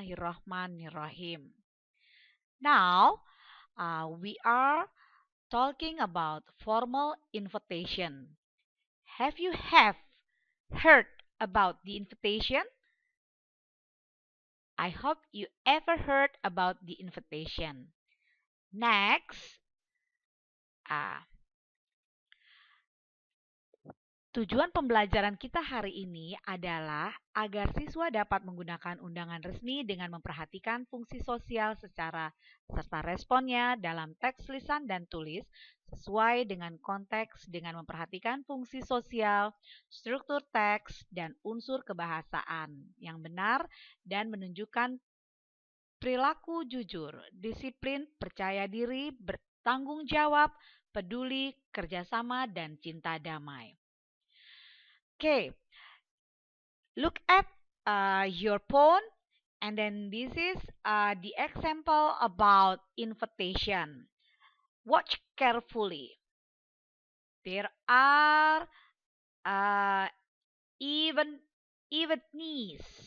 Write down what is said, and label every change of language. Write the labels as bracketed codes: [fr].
[en] Bismillahirrahmanirrahim. Now, we are talking about formal invitation. Have you heard about the invitation? I hope you ever heard about the invitation. [id] Next, uh, tujuan pembelajaran kita hari ini adalah agar siswa dapat menggunakan undangan resmi dengan memperhatikan fungsi sosial serta responnya dalam teks lisan dan tulis sesuai dengan konteks dengan memperhatikan fungsi sosial, struktur teks, dan unsur kebahasaan yang benar dan menunjukkan perilaku jujur, disiplin, percaya diri, bertanggung jawab, peduli, kerjasama, dan cinta damai. [en] Okay, look at your phone, and then this is the example about invitation. Watch carefully. There are even knees.